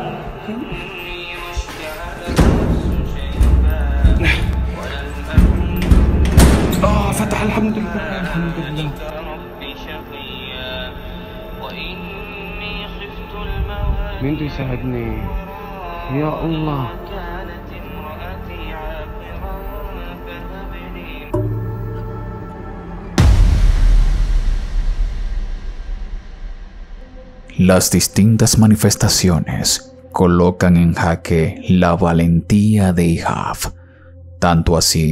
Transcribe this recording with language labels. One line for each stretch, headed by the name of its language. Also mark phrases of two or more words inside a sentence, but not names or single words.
Arabic: فتح. الحمد لله. الحمد لله. مين بده يساعدني؟ يا الله.
Spanish: Las distintas manifestaciones colocan en jaque la valentía de Ihab, tanto así